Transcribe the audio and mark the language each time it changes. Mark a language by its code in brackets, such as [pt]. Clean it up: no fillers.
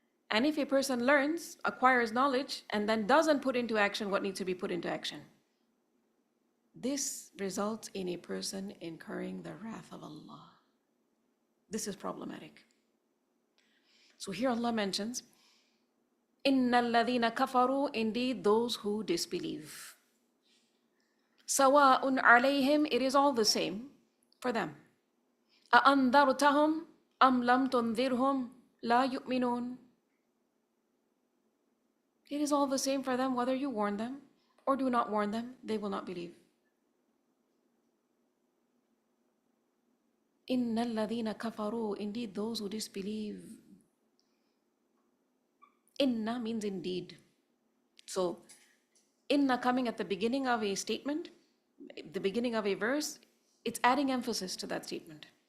[en] And if a person learns, acquires knowledge, and then doesn't put into action what needs to be put into action, this results in a person incurring the wrath of Allah. This is problematic. So here Allah mentions, [ar] إِنَّ الَّذِينَ كَفَرُوا, [en] indeed those who disbelieve. [ar] سواء عليهم, [en] it is all the same for them. [ar] أأنذرتهم أم لم تنذرهم لا يؤمنون. [en] It is all the same for them whether you warn them or do not warn them, they will not believe. [ar] إن الذين كفروا, [en] indeed those who disbelieve. Inna means indeed. So, inna coming at the beginning of a statement, the beginning of a verse, it's adding emphasis to that statement.